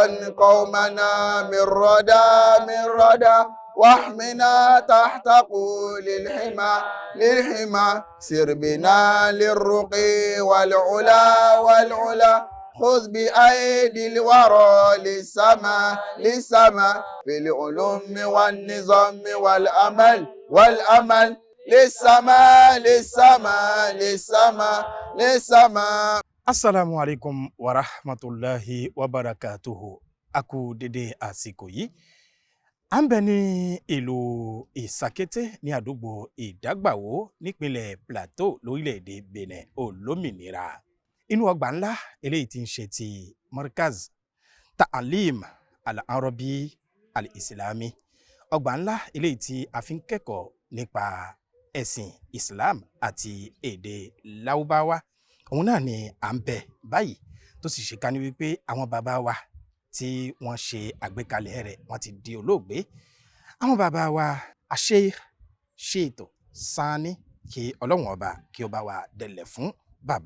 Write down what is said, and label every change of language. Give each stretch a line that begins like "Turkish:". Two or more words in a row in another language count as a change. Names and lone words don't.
Arabic: قومنا من ردى واحمنا تحت قول للحمى سر بنا للرقي والعلا خذ بأيدي الورى للسما في العلوم والنظام والأمل للسما. السلام عليكم ورحمة الله وبركاته.
Yoruba: Aku dédé àsìkò yìí. À ń bẹ ní ìlú Sakete ní àdúgbò Ìdágbàwó nípínlẹ̀ Plateau lórílẹ̀-èdè Benin olómìnira. Inú ọgbà ńlá eléyìí tí ń ṣe ti Markaz Ta'alim al-Arabi al-Islami. Ọgbà ńlá eléyìí tí a fi ń kẹ́kọ̀ọ́ nípa ẹ̀sìn Islam àti èdè Lárúbáwá. Òun náà ni à ń bẹ báyìí tó sì ṣe ká ní wípé àwọn bàbá wa tí wọ́n ṣe àgbékalẹ̀ rẹ̀ wọ́n ti di olóògbé. Àwọn bàbá wa ṣètò Sani kí Ọlọ́run ọba kí ó bá wa dẹ̀lẹ̀ fún bàbá.